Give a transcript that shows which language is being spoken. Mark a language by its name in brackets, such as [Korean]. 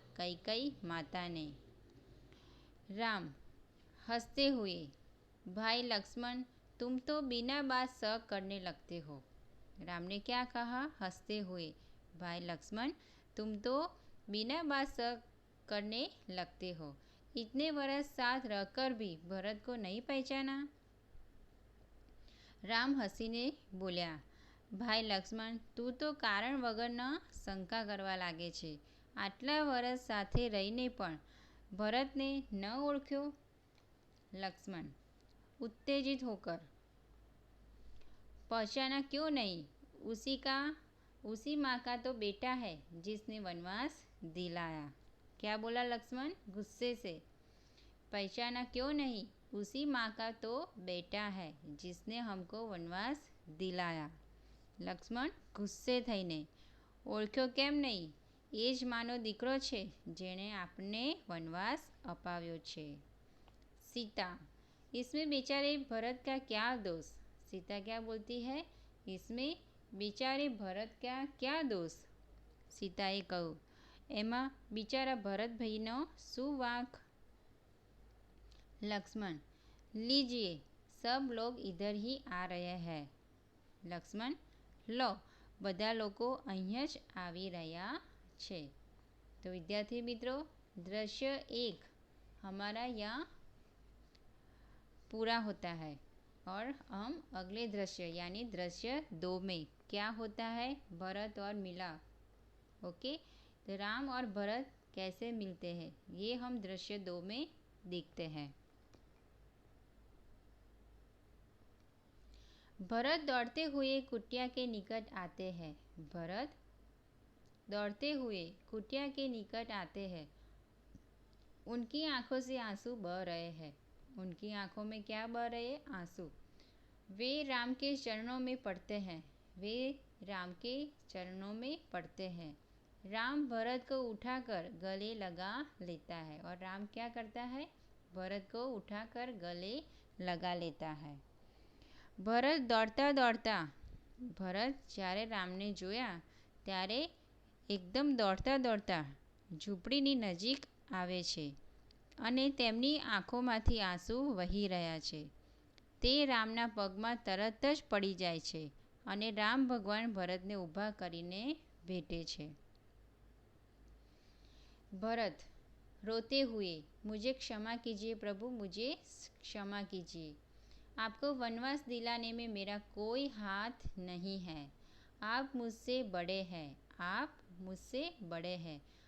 [Hindi] कैकेयी माता ने. राम हंसते हुए, भाई लक्ष्मण, तुम तो बिना बात शक करने लगते हो. राम ने क्या कहा? हंसते हुए, भाई लक्ष्मण, तुम तो बिना बात करने लगते हो। इतने वर्ष साथ रहकर भी भरत को नहीं पहचाना। [Gujarati] રામ હસીને બોલ્યા, ભાઈ લક્ષ્મણ, તું તો કારણ વગરના શંકા કરવા લાગે છે. આટલા વર્ષ સાથે રહીને પણ ભરતને ન ઓળખ્યો? [Hindi] लक्ष्मण उत्तेजित होकर, पहचाना क्यों नहीं? उसी माँ का तो बेटा है जिसने वनवास दिलाया। क्या बोला लक्ष्मण गुस्से से? पहचाना क्यों नहीं? उसी माँ का तो बेटा है जिसने हमको वनवास दिलाया। [Gujarati] લક્ષ્મણ ગુસ્સે થઈને, ઓળખ્યો કેમ નહીં? એ જ માનો દીકરો છે જેણે આપને વનવાસ અપાવ્યો છે। [Hindi] सीता, इसमें बेचारे भरत का क्या दोष? सीता क्या बोलती है? इसमें बेचारे भरत का क्या दोष? [Gujarati] सीताए કહ્યું, એમાં બિચારા ભરત ભાઈનો શું વાંક? [Hindi] लक्ष्मण, लीजिए, सब लोग इधर ही आ रहे हैं। [Gujarati] लक्ष्मण, लो, બધા લોકો અહીંયા જ આવી રહ્યા છે। [Hindi] तो विद्यार्थी मित्रों, दृश्य 1 हमारा यहाँ पूरा होता है और हम अगले दृश्य यानी दृश्य 2 में क्या होता है, भरत और मिलाप। ओके, तो राम और भरत कैसे मिलते हैं ये हम दृश्य 2 में देखते हैं। भरत दौड़ते हुए कुटिया के निकट आते हैं। भरत दौड़ते हुए कुटिया के निकट आते हैं। उनकी आंखों से आंसू बह रहे हैं। उनकी आंखों में क्या बह रहे हैं? आंसू। वे राम के चरणों में पड़ते हैं। वे राम के चरणों में पड़ते हैं। राम भरत को उठाकर गले लगा लेता है। और राम क्या करता है? भरत को उठाकर गले लगा लेता है। [Gujarati] ભરત દોડતા દોડતા, ભરત જ્યારે રામને જોયા ત્યારે એકદમ દોડતા દોડતા ઝૂંપડીની નજીક આવે છે અને તેમની આંખોમાંથી આંસુ વહી રહ્યા છે। તે રામના પગમાં તરત જ પડી જાય છે અને રામ ભગવાન ભરતને ઊભા કરીને ભેટે છે। [Hindi] भरत रोते हुए, मुझे क्षमा कीजिए प्रभु, मुझे क्षमा कीजिए। आपको वनवास दिलाने में मेरा कोई हाथ नहीं है। आप मुझसे बड़े हैं। आप मुझसे बड़े हैं।